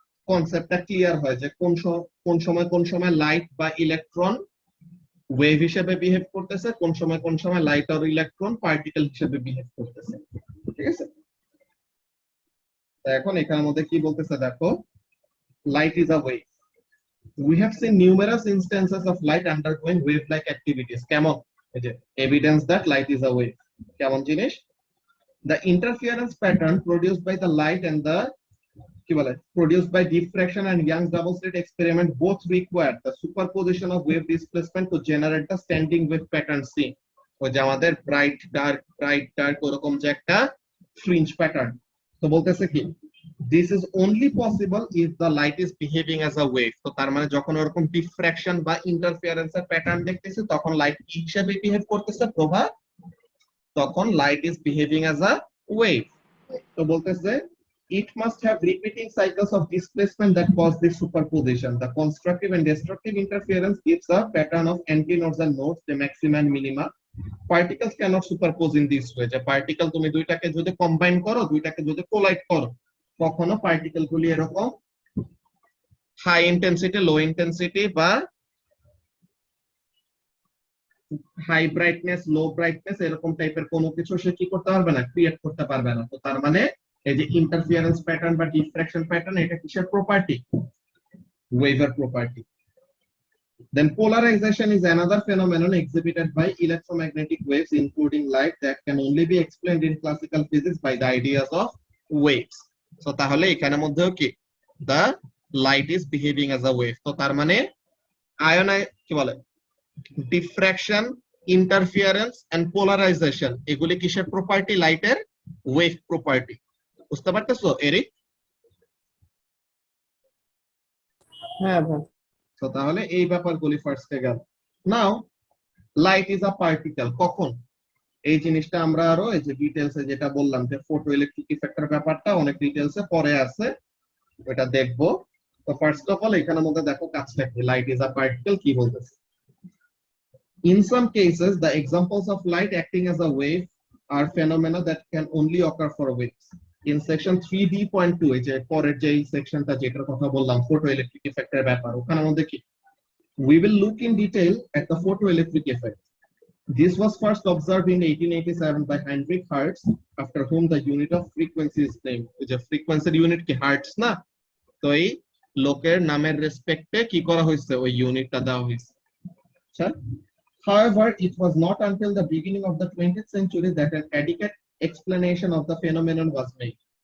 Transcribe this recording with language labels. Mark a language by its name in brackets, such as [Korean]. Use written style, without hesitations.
[Bangla] কনসেপ্টটা ক্লিয়ার হয় যে কোন সময় লাইট বা ইলেকট্রন ওয়েভ হিসেবে বিহেভ করতেছে, কোন সময় লাইট আর ইলেকট্রন পার্টিকেল হিসেবে বিহেভ করতেছে। ঠিক আছে, এখন এখানের মধ্যে কি বলতেছে দেখো, [English] light is a wave. We have seen numerous instances of light undergoing wave-like activities. [Bangla] কেমন? এই যে [English] evidence that light is a wave. [Bangla] কেমন জিনিস? [English] The interference pattern produced by the light and the [Bangla] কি বলে [English] produced by diffraction and Young's double slit experiment both require the superposition of wave displacement to generate the standing wave pattern seen. [Bangla] ওই যে আমাদের bright dark ওরকম যে একটা fringe pattern। তো বলতেছে কি, [English] this is only possible if the light is behaving as a wave। [Bangla] তো তার মানে যখন ওরকম ডিফ্র্যাকশন বা ইন্টারফিয়ারেন্স এর প্যাটার্ন দেখতেছি তখন লাইট কি হিসেবে বিহেভ করতেছে, প্রভা, তখন [English] Light is behaving as a wave. [Bangla] তো বলতেছে [English] it must have repeating cycles of displacement that cause this superposition. The constructive and destructive interference gives a pattern of antinodes and nodes, the maxima and minima. Particles cannot superpose in this way. [Bangla] যে particle তুমি দুইটাকে যদি combine করো, দুইটাকে যদি collide করো, কখনো particle গুলি এরকম হাই ইন্টেন্সিটি, লো ইন্টেন্সিটি বা হাই ব্রাইটনেস, লো ব্রাইটনেস এরকম টাইপের কোনো কিছু সে কি করতে পারবে না, ক্রিয়েট করতে পারবে না। তো তার মানে এই যে ইন্টারফিয়ারেন্স প্যাটার্ন বা ডিফ্র্যাকশন প্যাটার্ন, এটা কিসের প্রপার্টি? ওয়েভের property. [English] Then polarization is another phenomenon exhibited by electromagnetic waves, including light, that can only be explained in classical physics by the ideas of waves. [Bangla] So তাহলে এখানের মধ্যেও কি, [English] the light is behaving as a wave। [Bangla] তো তার মানে কি বলে, diffraction, interference and polarisation এগুলি কিসের প্রপার্টি? লাইটের ওয়েভ প্রপার্টি। বুঝতে পারতেছো এরিক? হ্যাঁ ভাই। তো তাহলে এই ব্যাপারগুলি ফার্স্টে গেল। [English] now light is a particle [Bangla] কখন? এই জিনিসটা আমরা আরো এই যে ডিটেইলসে যেটা বললাম যে ফটো ইলেকট্রিক ইফেক্টের ব্যাপারটা অনেক ডিটেইলসে পরে আছে, ওটা দেখবো। তো ফার্স্ট অফ অল এখানের মধ্যে দেখো কাজটা কি, [English] light is a particle [Bangla] কি বলতেছে। [English] In some cases, the examples of light acting as a wave are phenomena that can only occur for waves. In section 3D.2, [Bangla] এই যে পরের যে সেকশনটা যেটার কথা বললাম photoelectric effect এর ব্যাপার, ওখানের মধ্যে কি, [English] we will look in detail at the photoelectric effect. This was first observed in 1887 by Heinrich Hertz, after whom the unit of frequency is named. [Bangla] এই যে ফ্রিকোয়েন্সির ইউনিট কি হার্টজ না? তো এই লোকের নামের রেসপেক্টে কি করা হয়েছে, ওই ইউনিটটা দেওয়া হয়েছে। আচ্ছা, [English] however, it was not until the beginning of the 20th century that an adequate explanation of the phenomenon was made.